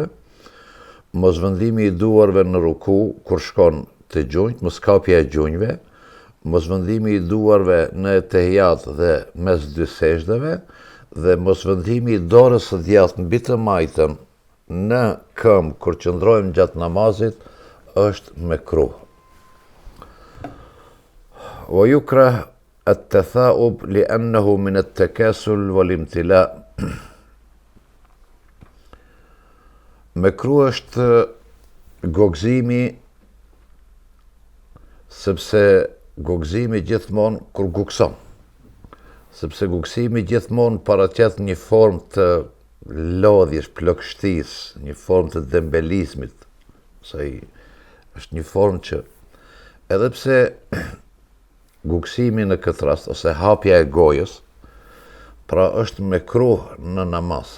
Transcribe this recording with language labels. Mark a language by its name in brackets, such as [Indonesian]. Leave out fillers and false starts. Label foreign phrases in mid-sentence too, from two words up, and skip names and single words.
[Albanian] Mos vendimi i duarve në ruku kur shkon te gjunjët, mos kapja e gjunjëve, mos vendimi i duarve në etehijat dhe mes dy sejdëve, dhe mos vendimi i dorës së djathtë mbi të majtën në këmbë kur qëndrojmë gjatë namazit është mekruh. [Arabic] ويكره التثاؤب لأنه من التكاسل والامتلاء'. [Albanian] Mekruh është gogëzimi, sepse gogëzimi gjithmonë kur gugson, sepse gugësimi gjithmonë paraqet një formë të lodhjes, plagështisë, një formë të dembelizmit, është një formë që, edhe pse gugësimi në këtë rast, ose hapja e gojës, pra është mekruh në namaz.